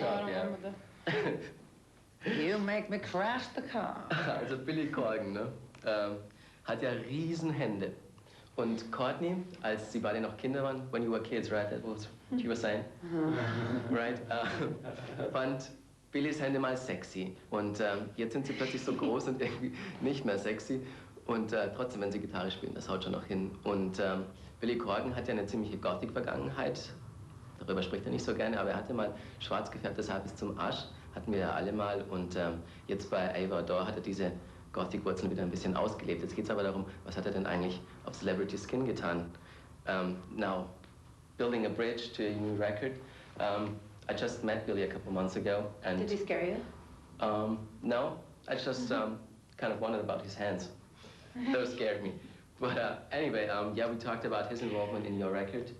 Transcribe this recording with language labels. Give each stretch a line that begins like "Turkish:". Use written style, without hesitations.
English: Job, yeah. You make me crash the car.
German: Also Billy Corgan, ne? Hat ja riesen Hände. Und Courtney, als sie beide noch Kinder waren,
English: when you were kids, right? That was what you were saying, right?
German: Fand Billys Hände mal sexy. Und jetzt sind sie plötzlich so groß und irgendwie nicht mehr sexy. Und trotzdem, wenn sie Gitarre spielen, das haut schon noch hin. Und Billy Corgan hat ja eine ziemliche Gothic-Vergangenheit. Darüber spricht er nicht so gerne, aber er hatte mal schwarz gefärbtes Haar bis zum Arsch. Hatten wir ja alle mal. Und jetzt bei Ava Adore hat er diese Gothic-Wurzeln wieder ein bisschen ausgelebt. Jetzt geht es aber darum, was hat er denn eigentlich auf Celebrity Skin getan?
English: Now, building a bridge to a new record. I just met Billy a couple months ago. And did he scare you? No, I just kind of wondered about his hands. Those scared me. But anyway, yeah, we talked about his involvement in your record.